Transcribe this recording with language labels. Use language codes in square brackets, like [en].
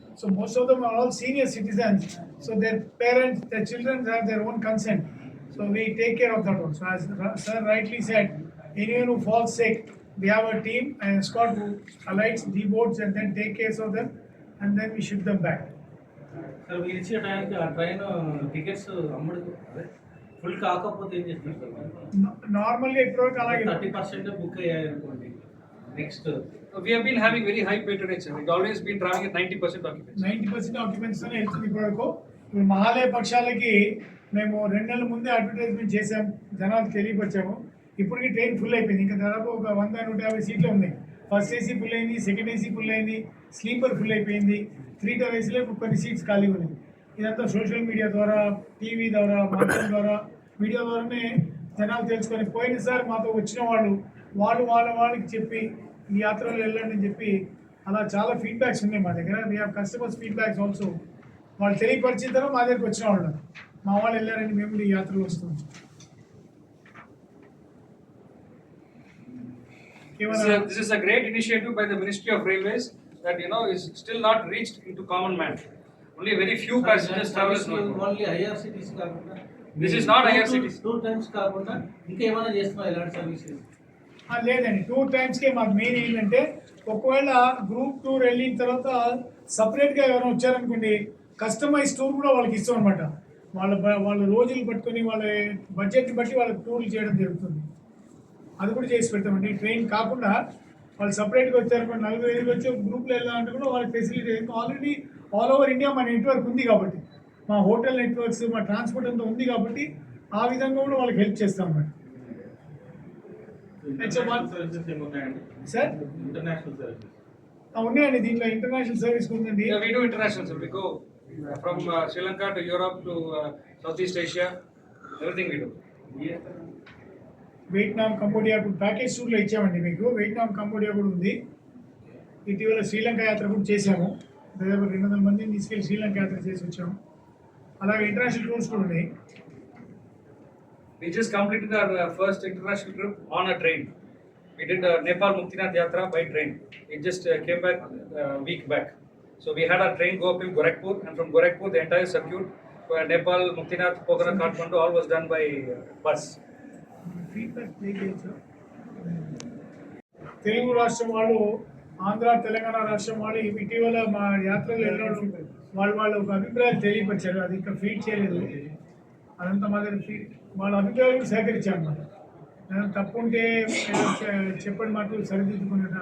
[en] So most of them are all senior citizens. So their parents, their children have their own consent. So we take care of that one. So as Sir rightly said, anyone who falls sick, we have a team and escort who alights, deboards and then take care of them and then we ship them back. [te] Sir మీరు ఇచ్చే టైంకి ఆ train tickets అమ్ముడు అదే full కాకపోతే ఏం చేస్తారు sir? Normally ఇప్పటివరకు అలాగే 30% బుక్ అయ్యాయి అనుకోండి, next [en] We have been having very high patronage. We've always been traveling at 90% occupancy. [te] 90% occupancy తోనే వెళ్తుంది ఇప్పటివరకు. ఇప్పుడు మహాలయ పక్షాలకి మేము 2 నెలల ముందే అడ్వర్టైజ్మెంట్ చేసాం, జనాలకు తెలియపరిచాము. ఇప్పటికి ట్రైన్ ఫుల్ అయిపోయింది. ఇంకా దాదాపు ఒక 100-150 సీట్లు ఉన్నాయి. ఫస్ట్ ఏసీ ఫుల్ అయింది, సెకండ్ ఏసీ ఫుల్ అయింది, స్లీపర్ ఫుల్ అయిపోయింది, 3 car ఏసీలో కొన్ని సీట్స్ ఖాళీ ఉన్నాయి. ఇదంతా సోషల్ మీడియా ద్వారా, టీవీ ద్వారా, మాధ్యమం ద్వారా, మీడియా ద్వారానే జనాలు తెలుసుకొని పోయినసారి మాతో వచ్చిన వాళ్ళకి చెప్పి ఈ యాత్రలో వెళ్ళండి అని చెప్పి అలా చాలా ఫీడ్బ్యాక్స్ ఉన్నాయి మా దగ్గర. [en] We have customers feedbacks also. [te] వాళ్ళు తెలియపరిచిన తర్వాత మా దగ్గరికి వచ్చిన వాళ్ళు మా వాళ్ళు వెళ్ళారని మేము ఈ యాత్రలో వస్తాం. [en] This is a great initiative by the Ministry of Railways that is still not reached into common man. Only very few passengers travel. [te] Only IRCTC కాకుండా [en] This is not IRCTC. [te] 2 times కాకుండా ఇంకా ఏమైనా చేస్తున్నారు ఇలాంటి సర్వీసెస్? లేదండి, 2 timesకే మాకు main ఏంటంటే ఒకవేళ గ్రూప్ టూర్ వెళ్ళిన తర్వాత సపరేట్గా ఎవరైనా వచ్చారనుకోండి, కస్టమైజ్ టూర్ కూడా వాళ్ళకి ఇస్తాం అనమాట. వాళ్ళ రోజులు పట్టుకొని వాళ్ళ బడ్జెట్ని బట్టి వాళ్ళకి టూర్లు చేయడం జరుగుతుంది. అది కూడా చేసి పెడతామండి. ట్రైన్ కాకుండా వాళ్ళు సపరేట్గా వచ్చారనుకోండి, 4-5 వచ్చి గ్రూప్లో వెళ్ళాలంటే కూడా వాళ్ళకి facility. Already all over India మన నెట్వర్క్ ఉంది కాబట్టి, మా హోటల్ నెట్వర్క్స్, మా ట్రాన్స్పోర్ట్ అంతా ఉంది కాబట్టి ఆ విధంగా కూడా వాళ్ళకి హెల్ప్ చేస్తాం అన్నమాట. సర్వీసెస్ ఏమున్నాయండి? సార్ ఇంటర్నేషనల్ సర్వీసెస్ ఉన్నాయండి, దీంట్లో ఇంటర్నేషనల్ సర్వీస్ ఉందండి. [en] Yeah, we do international. So we go from Sri Lanka to Europe to Southeast Asia. Everything we do. [te] Vietnam, Cambodia package టూర్లో ఇచ్చామండి మీకు. వియట్నాం, కంబోడియా కూడా ఉంది. ఇటీవల శ్రీలంక యాత్ర కూడా చేశాము. దాదాపు 200 మందిని తీసుకెళ్ళి శ్రీలంక యాత్ర చేసి వచ్చాము. అలాగే ఇంటర్నేషనల్ టూర్స్ కూడా ఉన్నాయి. [en] We just completed our first international trip on a train. We did Nepal Muktinath Yatra by train. It just came back a week back. So we had our train go up to Gorakhpur, and from Gorakhpur the entire circuit where Nepal, Muktinath, Pokhara, Kathmandu all was done by bus. [te] Feedback Telugu రాష్ట్రం వాళ్ళు, ఆంధ్ర తెలంగాణ రాష్ట్రం వాళ్ళు ఇటీవల మా యాత్రలు వెళ్ళడం వాళ్ళు ఒక అభిప్రాయం తెలియపరిచారు. అది ఇంకా ఫీడ్ చేయలేదు. అదంతా మా దగ్గర వాళ్ళ అభిప్రాయం సేకరించాను అన్నమాట. నేను తప్పు ఉంటే చెప్పండి, మాకు సరిదిద్దుకున్నట్టు.